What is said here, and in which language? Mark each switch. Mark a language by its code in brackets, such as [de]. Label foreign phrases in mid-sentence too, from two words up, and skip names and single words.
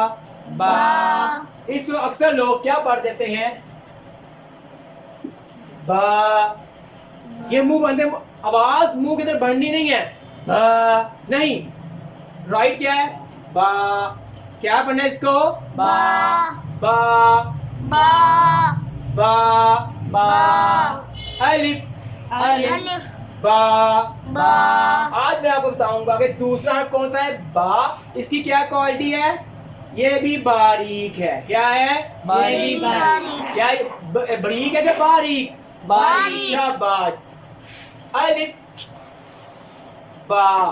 [ur] با. اس کو اکثر لوگ کیا پڑھ دیتے ہیں؟ با. یہ منہ بندے، آواز منہ کے اندر بڑھنی نہیں ہے. با نہیں. رائٹ کیا ہے؟ با. کیا پڑھنا ہے اس کو؟ با با با با. با. الف الف. الف با. با. آج میں آپ کو بتاؤں گا کہ دوسرا حرف کون سا ہے با. اس کی کیا کوالٹی ہے؟ یہ بھی باریک ہے. کیا ہے؟ باریک. کیا بریک ہے کہ باریک؟ باریک. شاباش. الف با.